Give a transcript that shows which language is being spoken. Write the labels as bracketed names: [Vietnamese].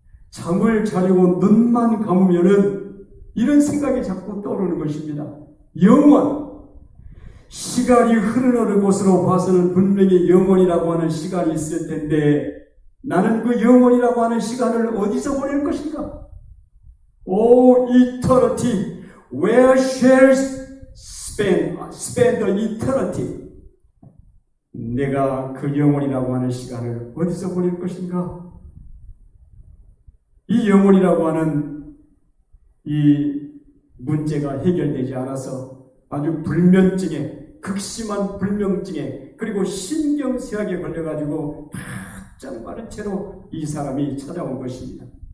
[Korean] 잠을 자려고 눈만 감으면은 이런 생각이 자꾸 떠오르는 것입니다. 영원! 시간이 흐르는 곳으로 봐서는 분명히 영원이라고 하는 시간이 있을 텐데 나는 그 영원이라고 하는 시간을 어디서 보낼 것인가? [English] O eternity, where shall spend the eternity? [Korean] 내가 그 영원이라고 하는 시간을 어디서 보낼 것인가? 이 영원이라고 하는 이 문제가 해결되지 않아서 아주 극심한 불면증에 그리고 신경쇠약에 걸려가지고 바짝 마른 채로 이 사람이 찾아온 것입니다.